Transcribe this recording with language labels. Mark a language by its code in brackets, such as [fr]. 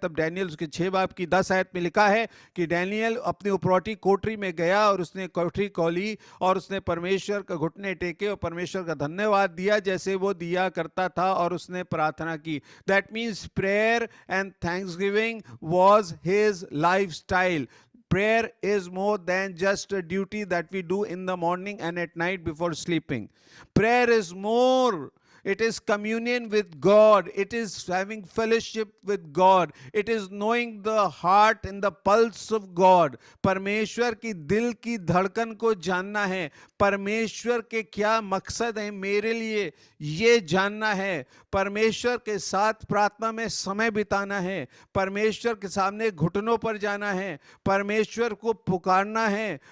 [hi] तब डैनियल उसके 6 बाब की 10 आयत में लिखा है कि डैनियल अपनी उपरौठी कोठरी में गया और उसने कोठरी खोली और उसने परमेश्वर का घुटने टेके और परमेश्वर का धन्यवाद दिया जैसे वो दिया करता था और उसने प्रार्थना की। [en] That means prayer and thanksgiving was his life style. Prayer is more than just a duty that we do in the morning and at night before sleeping. Prayer is more. It is communion with God. It is having fellowship with God. It is knowing the heart and the pulse of God. [hi] परमेश्वर की दिल की धड़कन को जानना है। परमेश्वर के क्या मकसद है मेरे लिए, ये जानना है। परमेश्वर के साथ प्रार्थना में समय बिताना है। परमेश्वर के सामने घुटनों पर जाना है। परमेश्वर को पुकारना है।